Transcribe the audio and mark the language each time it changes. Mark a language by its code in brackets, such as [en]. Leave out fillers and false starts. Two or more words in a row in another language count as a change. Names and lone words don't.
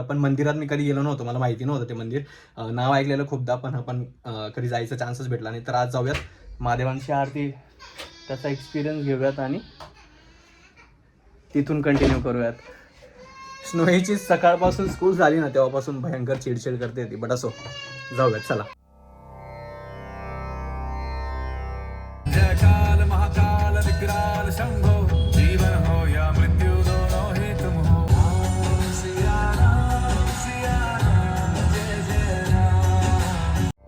[mr] पण मंदिरात मी कधी गेलो नव्हतो, मला माहिती नव्हतं ते मंदिर. नाव ऐकलेलं खूपदा, पण आपण कधी जायचा चान्सच भेटला नाही. तर आज जाऊयात महादेवांची आरती, त्याचा एक्सपिरियन्स घेऊयात आणि तिथून कंटिन्यू करूयात. स्नोईची सकाळपासून स्कूल झाली ना तेव्हापासून भयंकर चिडचिड करते ती, बट असो जाऊयात चला. [hi] जय काल महाकाल विकराल शंभो, जीवन हो या मृत्यु दोनों ही तुम हो. सिया राम, जय जय राम.